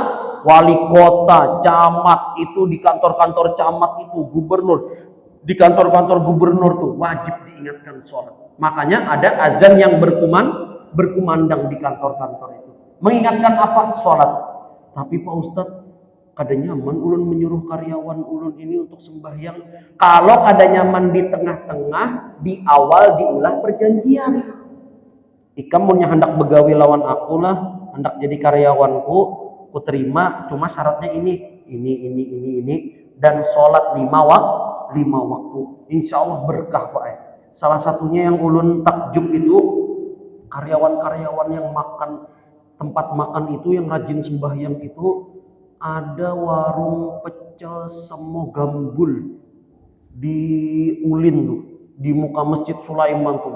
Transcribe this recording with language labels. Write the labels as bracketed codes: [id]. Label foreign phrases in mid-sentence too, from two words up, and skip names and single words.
[id] Wali kota, camat itu di kantor-kantor camat itu, gubernur di kantor-kantor gubernur tuh wajib diingatkan sholat. Makanya ada azan yang berkumandang di kantor-kantor itu. Mengingatkan apa? Sholat. Tapi Pak Ustadz, [bjn] kada nyaman ulun menyuruh karyawan ulun ini untuk sembahyang. Kalau kada nyaman di tengah-tengah, di awal diulah perjanjian. Ikam mun hendak begawi lawan aku lah, hendak jadi karyawanku, [id] ku terima, cuma syaratnya ini, dan sholat 5 waktu. [ar] Insya Allah [id] berkah Pak. Salah satunya yang ulun takjub itu karyawan-karyawan yang makan tempat makan itu yang rajin sembahyang itu, ada warung pecel semo gambul di Ulin tuh, di muka Masjid Sulaiman tuh.